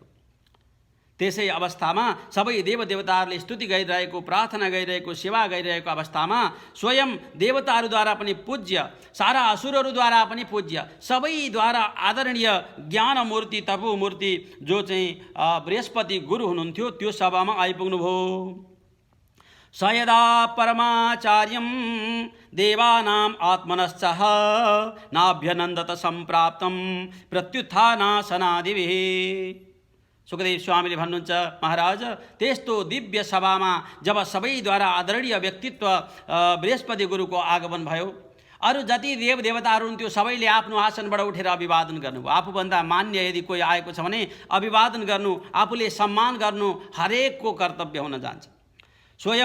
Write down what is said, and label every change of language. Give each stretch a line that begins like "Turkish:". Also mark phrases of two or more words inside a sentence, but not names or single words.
Nepali: त्यसै अवस्थामा सबै देव देवताहरूले स्तुति गरिरहेको, प्रार्थना गरिरहेको, सेवा गरिरहेको अवस्थामा स्वयं देवताहरूद्वारा पनि पूज्य, सारा असुरहरूद्वारा पनि पूज्य, सबैद्वारा आदरणीय ज्ञान मूर्ति, तपो मूर्ति जो चाहिँ बृहस्पति गुरु हुनुहुन्थ्यो, त्यो सभामा आइपुग्नुभयो।
Sanskrit: स यदा परमाचार्यं देवानाम् आत्मनश्चः नाभ्यनन्दत सम्प्राप्तं प्रत्युत्थानासनादिभिः।
Nepali: सुखदेव स्वामीले भन्नुहुन्छ, महाराज, त्यस्तो दिव्य सभामा जब सबैद्वारा आदरणीय व्यक्तित्व बृहस्पति गुरुको आगमन भयो, अरू जति देव देवताहरू हुन्थ्यो सबैले आफ्नो आसनबाट उठेर अभिवादन गर्नुभयो। आफूभन्दा मान्य यदि कोही आएको छ भने अभिवादन गर्नु, आफूले सम्मान गर्नु हरेकको कर्तव्य हुन जान्छ।